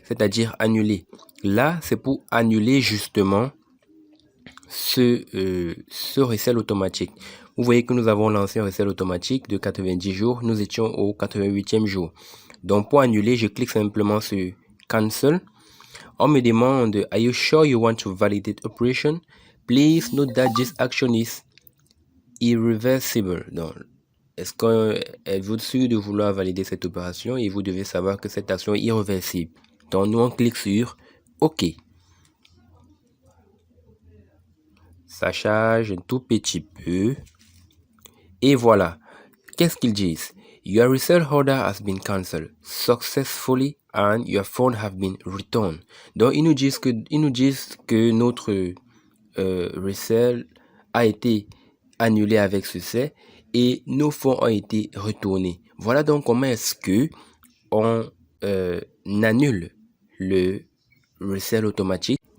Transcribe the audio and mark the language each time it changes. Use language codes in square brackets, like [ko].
[fr] C'est-à-dire annuler. Là, c'est pour annuler justement ce resell automatique. Vous voyez que nous avons lancé un resell automatique de 90 jours. Nous étions au 88e jour. Donc, pour annuler, je clique simplement sur Cancel. On me demande, [en] Are you sure you want to validate operation? Please note that this action is irreversible. [fr] Donc, est-ce que êtes-vous sûr de vouloir valider cette opération? Et vous devez savoir que cette action est irréversible. Donc, nous, on clique sur OK. Ça charge un tout petit peu. Et voilà. Qu'est-ce qu'ils disent? [en] Your resell order has been cancelled successfully and your phone have been returned. [fr] Donc, ils nous disent que notre resell a été annulé avec succès et nos fonds ont été retournés. Voilà donc comment est-ce que on annule le resell automatique.